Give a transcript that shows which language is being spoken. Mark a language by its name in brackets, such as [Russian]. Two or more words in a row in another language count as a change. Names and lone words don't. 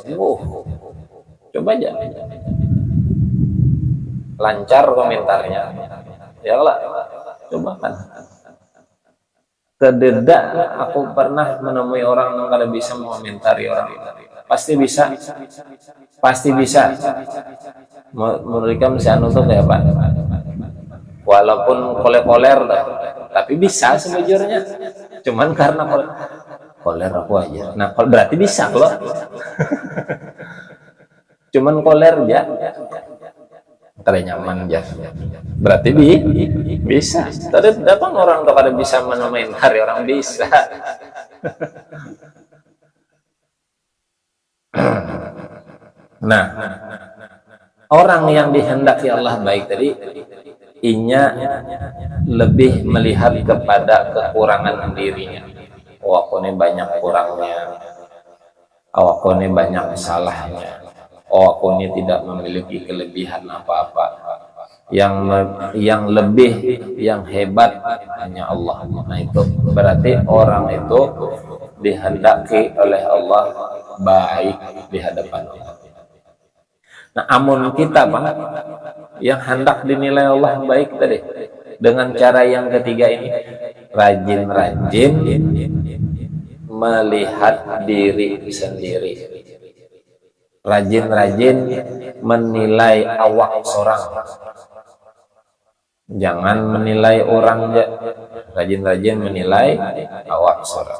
[Indonesian] Coba aja. Lancar komentarnya. Ya lah. Coba kan. Kededak aku pernah menemui orang yang kada bisa mengomentari orang. Pasti bisa. Pasti bisa. Menurut ikam si anu tuh kayak apa? Walaupun koler-koler tapi bisa sebujurnya. Cuman karena koler aku aja. Nah, berarti bisa loh. Cuman koler ya. Kada nyaman aja. Berarti bisa. Tadi datang orang tuh kada bisa mengomentari orang bisa. Nah, orang yang dihendaki Allah baik tadi, inya lebih melihat kepada kekurangan dirinya. Oh, aku ini banyak kurangnya. Oh, aku ini banyak salahnya. Oh, aku ini tidak memiliki kelebihan apa-apa. Yang lebih, yang hebat hanya Allah. Nah, itu berarti orang itu dihendaki oleh Allah baik di hadapan Allah. Nah, amun kita Bang, yang hendak dinilai Allah baik tadi, dengan cara yang ketiga ini, rajin-rajin melihat diri sendiri, rajin-rajin menilai awak seorang, jangan menilai orang, rajin-rajin menilai awak seorang.